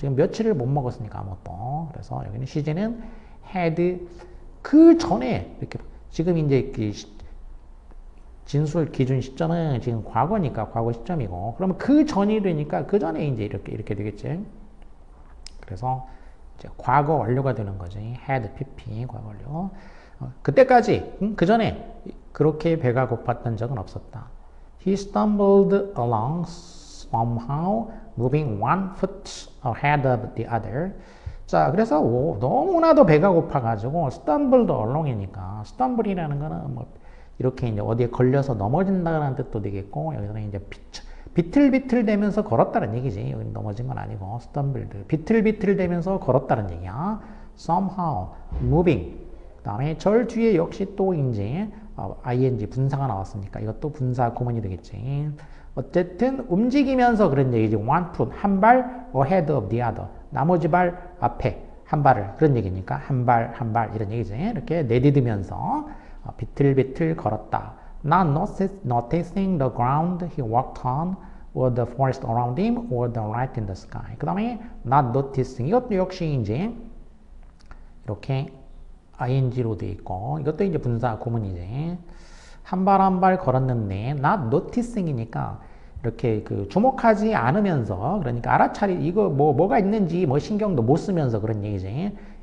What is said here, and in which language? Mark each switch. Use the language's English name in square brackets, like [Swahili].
[Korean] 지금 며칠을 못 먹었으니까 아무것도. 그래서 여기는 시제는 had 그 전에 이렇게 지금 이제 진술 기준 시점은 지금 과거니까 과거 시점이고 그러면 그 전이 되니까 그 전에 이제 이렇게 되겠지. 그래서 이제 과거 완료가 되는 거지. had pp 과거 완료. 그때까지 그 전에 그렇게 배가 고팠던 적은 없었다. [English] He stumbled along somehow, moving one foot ahead of the other. [Korean] 자, 그래서 너무나도 배가 고파가지고 [English] stumbled along [Korean] 이니까 stumble이라는 거는 뭐 이렇게 이제 어디에 걸려서 넘어진다는 뜻도 되겠고 여기서는 이제 비틀비틀대면서 걸었다는 얘기지. 여기 넘어진 건 아니고 stumbled 비틀비틀대면서 걸었다는 얘기야. [English] somehow moving [Korean] 그다음에 절 뒤에 역시 또 이제 ing 분사가 나왔으니까 이것도 분사 구문이 되겠지. 어쨌든 움직이면서 그런 얘기지. [English] one foot, [Korean] 한 발 [English] ahead of the other. [Korean] 나머지 발 앞에 한 발을 그런 얘기니까 한 발 이런 얘기지. 이렇게 내디디면서 비틀비틀 걸었다. [English] Not noticing the ground he walked on or the forest around him or the light in the sky. [Korean] 그 다음에 [English] not noticing [Korean] 이것도 역시 이제 이렇게 ing로 돼 있고 이것도 이제 분사 구문이지. 한 발 한 발 걸었는데 [English] not noticing [Korean] 이니까 이렇게 그 주목하지 않으면서 그러니까 알아차리 이거 뭐가 있는지 뭐 신경도 못 쓰면서 그런 얘기지.